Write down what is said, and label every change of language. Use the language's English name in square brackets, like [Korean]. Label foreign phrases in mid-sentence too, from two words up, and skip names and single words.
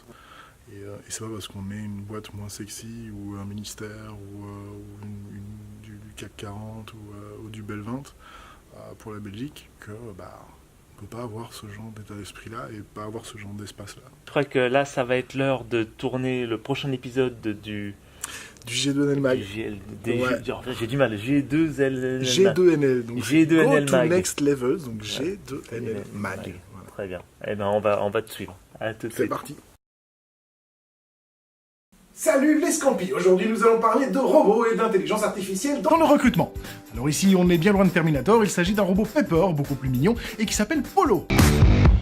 [French] Et c'est pas parce qu'on met une boîte moins sexy ou un ministère ou du CAC 40 ou du Bel 20 pour la Belgique que... on peut pas avoir ce genre d'état d'esprit-là et pas avoir ce genre d'espace-là. Je crois que là, ça va être l'heure de tourner le prochain épisode du G2NL Mag. J'ai du mal, G2NL. G2NL, donc G2NL Go Mag. to Next Level, donc G2NL Mag. Voilà. Très bien. Eh ben, on va te suivre. À tout de suite. C'est parti. Salut les Scampis. Aujourd'hui nous allons parler de robots et d'intelligence artificielle dans le recrutement. Alors ici on est bien loin de Terminator, il s'agit d'un robot Pepper, beaucoup plus mignon, et qui s'appelle Polo.